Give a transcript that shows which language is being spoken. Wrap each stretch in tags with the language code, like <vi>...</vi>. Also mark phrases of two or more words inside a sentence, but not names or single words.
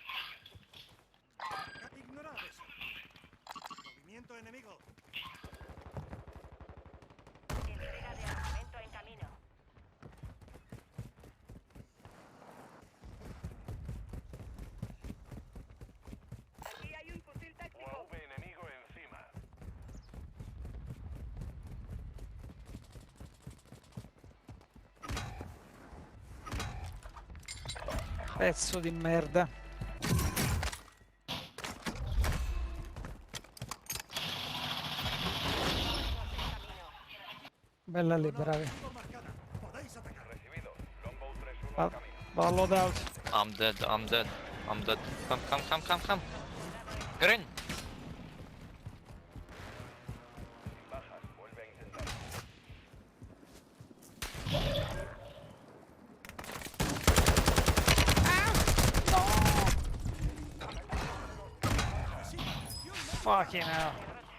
<es>Ignorad eso. Movimiento enemigo. Entrega de armamento en camino. Aquí hay un fusil táctico. UAV enemigo encima.</es> <it>Pezzo di merda. Bella lì, bravi.</it> <es>Zona marcada. Podéis atacar. Recibido. Longbow 3-1 Va- en camino. Va loadout.</es> <en>I'm dead. Come. Get in.</en> <es>Bajas. Vuelve a intentar.</es> <en>Fucking hell.</en>